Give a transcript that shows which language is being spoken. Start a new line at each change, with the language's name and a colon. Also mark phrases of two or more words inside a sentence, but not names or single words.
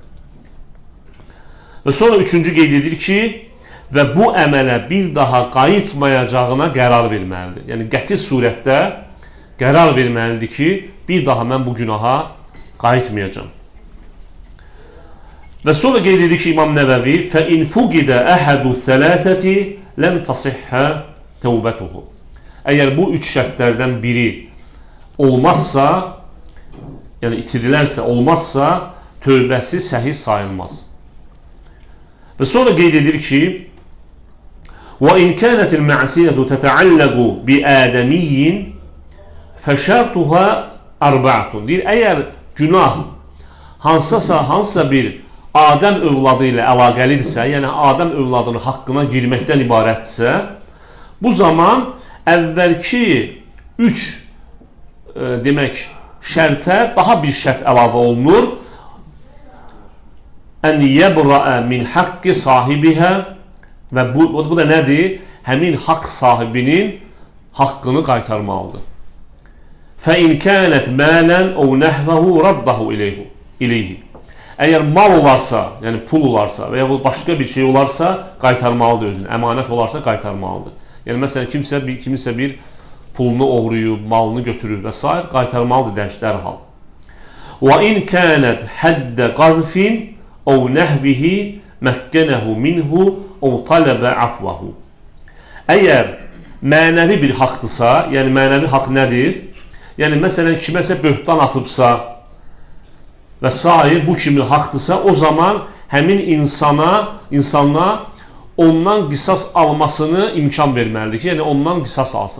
Azerbaijani: Və sonra üçüncü qeyd edir ki, və bu əmələ bir daha qayıtmayacağına qərar verməlidir. Yəni, qəti surətdə qərar verməlidir ki, bir daha mən bu günaha qayıtmayacağım. Və sonra qeyd edir ki, İmam Nəvəvi,
Arabic: فَاِنْ فُقِدَ أَحَدُ الثَّلَاثَةِ لَمْ تَصِحَّ تَوْبَتُهُ.
Azerbaijani: Əgər bu üç şərtlərdən biri olmazsa, yəni itirilərsə, olmazsa, tövbəsi səhih sayılmaz. Və sonra qeyd edir ki,
Arabic: وَاِنْ كَانَتِ الْمَعْسِيَةُ تَتَعَلَّقُ بِآدَمِيِّنْ فَشَرْتُهَا أَرْبَعْتٌ.
Azerbaijani: Deyir, əgər günah hansısa bir Adəm övladı ilə əlaqəlidirsə, yəni Adəm övladının haqqına girməkdən ibarətdirsə, bu zaman əvvəlki üç demək, şərtə daha bir şərt əlavə olunur.
Arabic: أن يبرأ من حق صاحبها,
Azerbaijani: və bu da nədir? Həmin haqq sahibinin haqqını qaytarmalıdır.
Arabic: فَاِنْ كَانَتْ مَالًا اَوْ نَحْوَهُ رَدَّهُ اِلَيْهِ.
Azerbaijani: Əgər mal olarsa, yəni pul olarsa və yaxud başqa bir şey olarsa, qaytarmalıdır özünü. Əmanət olarsa, qaytarmalıdır. Yəni, məsələn, kimisə bir pulunu oğruyub, malını götürür və s. qaytarmalıdır dərhal.
Arabic: وَاِنْ كَانَتْ حَدَّ قَذْفٍ اَوْ نَحْوِهِ مَكَّنَهُ مِنْهُ اَوْ طَلَبَ عَفْوَهُ.
Azerbaijani: Əgər mənəvi bir haqdırsa, yəni mənəvi haqq nədir? Yəni, məsələn, kiməsə böhtan atıbsa və s. bu kimi haqdırsa, o zaman həmin insana ondan qisas almasını imkan verməlidir ki, yəni ondan qisas alsın.